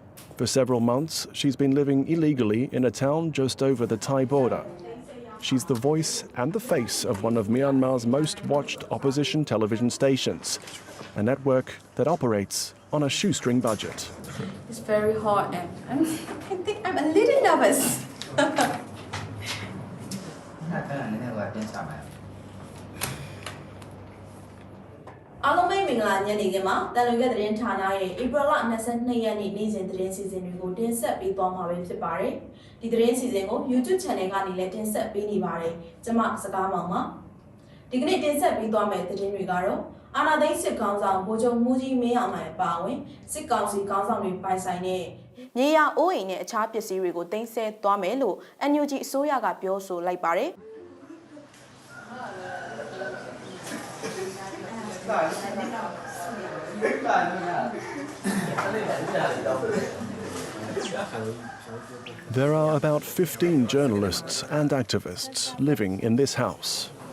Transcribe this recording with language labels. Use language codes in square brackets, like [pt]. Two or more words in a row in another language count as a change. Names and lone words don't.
[en] For several months, she's been living illegally in a town just over the Thai border. She's the voice and the face of one of Myanmar's most watched opposition television stations, a network that operates on a shoestring budget. It's very hot, and I think I'm a little nervous. [my] အားလုံးပဲမင်္ဂလာညနေခင်းပါတန်လွင်ကသတင်းဌာနရဲ့ April 22 ရက်နေ့နေ့စဉ်သတင်းစီစဉ်တွေကိုတင်ဆက်ပေး သွားမှာဖြစ်ပါတယ်ဒီသတင်းစီစဉ်ကို YouTube Channel ကနေလည်းတင်ဆက်ပေးနေပါတယ်ကျွန်မစကားမောင်ပါဒီကနေ့တင်ဆက်ပေးသွားမယ့်သတင်းတွေကတော့အာဏာသိမ်းစစ်ကောင်ဆောင်ဗိုလ်ချုပ်မှုကြီးမင်းအောင်လှိုင်ပါဝင်စစ်ကောင်စီခေါင်းဆောင်တွေပိုင်ဆိုင်တဲ့မြေယာအိုးအိမ်နဲ့အခြားပစ္စည်းတွေကိုတင်ဆက်သွားမယ်လို့ NUG အစိုးရကပြောဆိုလိုက်ပါတယ် [en] There are about 15 journalists and activists living in this house.